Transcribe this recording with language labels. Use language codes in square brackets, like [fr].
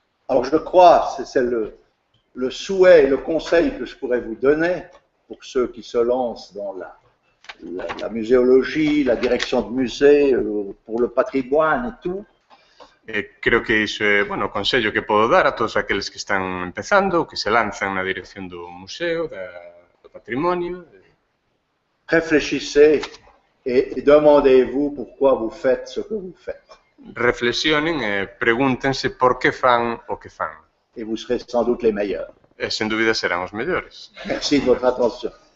[fr] Alors je crois, c'est le souhait et le conseil que je pourrais vous donner pour ceux qui se lancent dans la muséologie, la direction de musée, pour le patrimoine et tout. [gl] Creo que iso é, bueno, o consello que podo dar a todos aqueles que están empezando, que se lanzan na dirección do museo, do patrimonio. [fr] Réfléchissez et demandez-vous pourquoi vous faites ce que vous faites. [gl] Reflexionen e pregúntense por que fan o que fan. [fr] Et vous serez sans doute les meilleurs. [gl] E sen dúbida serán os mellores. [fr] Merci de votre attention.